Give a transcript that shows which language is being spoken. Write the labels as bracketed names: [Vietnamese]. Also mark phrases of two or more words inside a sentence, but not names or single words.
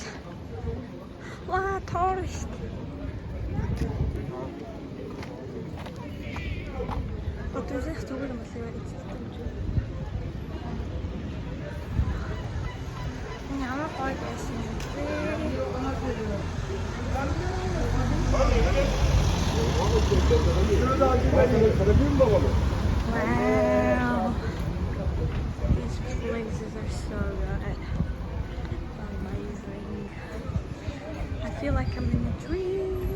[Mongolian] Ваа, тоор шүү дээ. Өдөр зүгээр юм болоо гэж. Ямар гоё байсан бэ? [English] Wow, these places are so good. Amazing. I feel like I'm in a dream.